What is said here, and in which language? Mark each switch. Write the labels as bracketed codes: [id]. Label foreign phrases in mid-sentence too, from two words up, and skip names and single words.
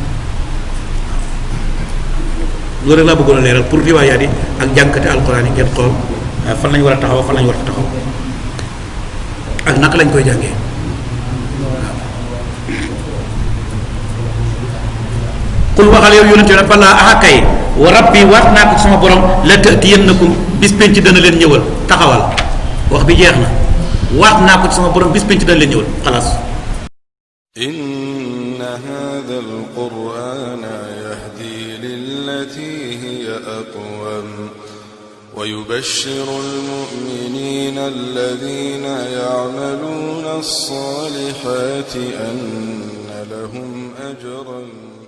[wo] loolu rek laa bëggoon a leeral pour riwaayaat yi ak jànkate alquran yi ngeen xool fan lañ war a taxaw fan lañ war a taxaw ak naka lañ koy jàngee qul waxal yow yonente ne balaa axakay [ar] وربي [wo] waat naa ko sama borom [ar] لتأتينكم [wo] bis penc dana leen ñëwal taxawal wax bi jeex na waat naa ko sama borom bis penc dana leen ñëwal xalaas [ar] إن هذا القرآن يهدي للتي هي أقوم ويبشر المؤمنين الذين يعملون الصالحات أن لهم أجرا